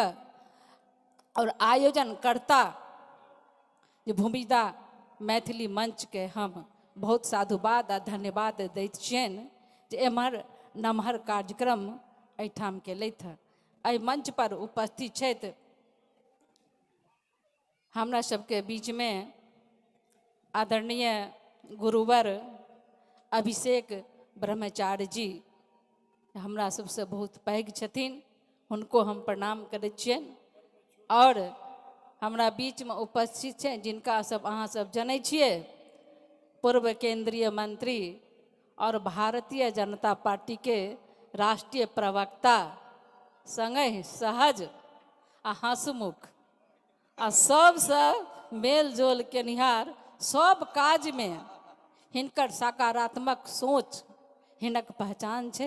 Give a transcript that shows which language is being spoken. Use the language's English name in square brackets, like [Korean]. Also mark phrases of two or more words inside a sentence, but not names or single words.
[Maithili] और आयोजनकर्ता जे भूमिदा मैथिली मंच के हम बहुत साधुवाद आ धन्यवाद दैत छियनि जे एम्हर नमहर कार्यक्रम एहिठाम केलथि हँ। एहि मंच पर उपस्थित छथि हमरा सबके बीच में आदरणीय गुरुवर अभिषेक ब्रह्मचारी जी हमरा सबसे बहुत पैघ छथिन, हुनको हम प्रणाम करै छियनि। और हमरा बीच में उपस्थित छै जिनका सब अहाँ सब जनै छियै, पूर्व केंद्रीय मंत्री और भारतीय जनता पार्टी के राष्ट्रीय प्रवक्ता, संगे सहज आ हंसमुख आ सबसे मेल जोल केनिहार, सब काज में हिनकर सकारात्मक सोच हिनक पहचान छै।